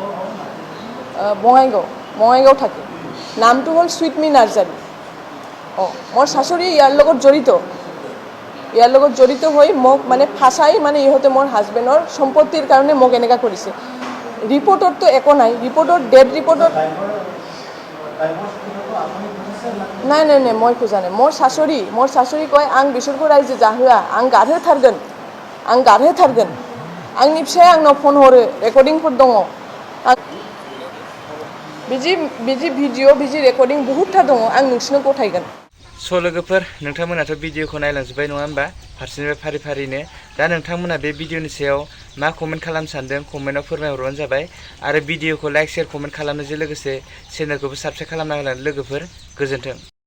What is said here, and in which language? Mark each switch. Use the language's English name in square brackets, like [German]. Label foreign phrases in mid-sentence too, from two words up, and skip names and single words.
[Assamese] বঙাইগাঁও থাকে নামটো হ'ল সুইটমি নাৰ্জাৰী অঁ মোৰ শাশুড়ী ইয়াৰ লগত জড়িত হৈ মোক মানে ফাঁচাই মানে ইহঁতে মোৰ হাজবেণ্ডৰ সম্পত্তিৰ কাৰণে মোক এনেকুৱা কৰিছে ৰিপৰ্টততো একো নাই ৰিপৰ্টত ডেড ৰিপৰ্টত নাই নাই নাই মই খোজা নাই মোৰ শাশুড়ী কয় [Bodo] आं बिसोरखौ रायजो जाहोआ आं गारहोथारगोन आंनि फिसाया आंनाव फन हरो रेकर्डिंफोर दङ बिदि भिडिअ बिदि रेकर्डिं बहुतथा दङ आं नोंसिनो गथायगोन स' लोगोफोर नोंथांमोनाथ' भिडिअखौ नायलांजोब्बाय नङा होमबा फारसेनिफ्राय फारि फारिनो दा नोंथांमोना बे भिडिअनि सायाव मा कमेन्ट खालामनो सानदों कमेन्टआव फोरमायहरबानो जाबाय आरो भिडिअखौ लाइक शेयार कमेन्ट खालामनायजों लोगोसे चेनेलखौबो साबस्क्राइब खालामना होलां लोगोफोर गोजोन्थों